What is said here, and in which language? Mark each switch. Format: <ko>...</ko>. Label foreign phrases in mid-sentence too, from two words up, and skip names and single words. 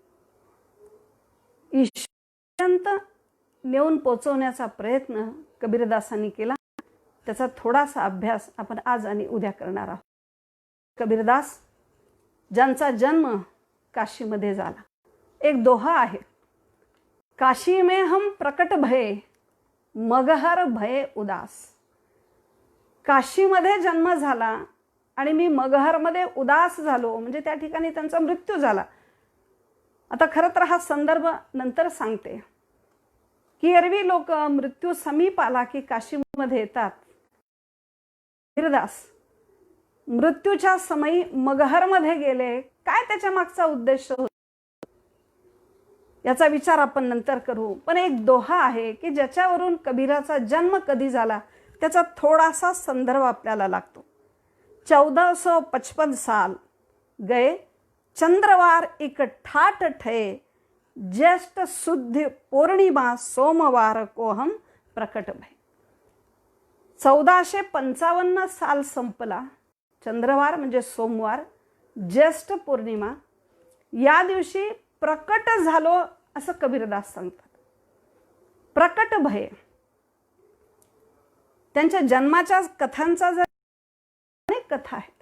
<mr>ईश्वरापर्यंत नेऊन पोचवण्याचा प्रयत्न कबीरदासांनी केला. त्याचा थोडासा अभ्यास आपण आज आणि उद्या करणार आहोत. कबीरदास ज्यांचा जन्म काशीमध्ये झाला. एक दोहा आहे,</mr> <hi>काशी में हम प्रकट भये मगहर भये उदास.</hi> <mr>काशीमध्ये जन्म झाला आणि मी मगहरमध्ये उदास झालो, म्हणजे त्या ठिकाणी त्यांचा मृत्यू झाला. आता खरं तर हा संदर्भ नंतर सांगते की एरवी लोक मृत्यू समीप आला की काशीमध्ये येतात. कबीरदास मृत्यूच्या समयी मगहरमध्ये गेले. काय त्याच्या मागचा उद्देश होता याचा विचार आपण नंतर करू. पण एक दोहा आहे की ज्याच्यावरून कबीराचा जन्म कधी झाला त्याचा थोडासा संदर्भ आपल्याला लागतो.</mr> <hi>1455 साल गए चंद्रवार एक ठाट ठये, ज्येष्ठ शुद्ध पूर्णिमा सोमवार को हम प्रकट भय.</hi> <mr>1455 साल संपला. चंद्रवार म्हणजे सोमवार, ज्येष्ठ पौर्णिमा, या दिवशी प्रकट झालो असं कबीरदास सांगतात.</mr> <hi>प्रकट भय.</hi> <mr>त्यांच्या जन्माच्या कथांचा जर अनेक कथा आहेत.</mr>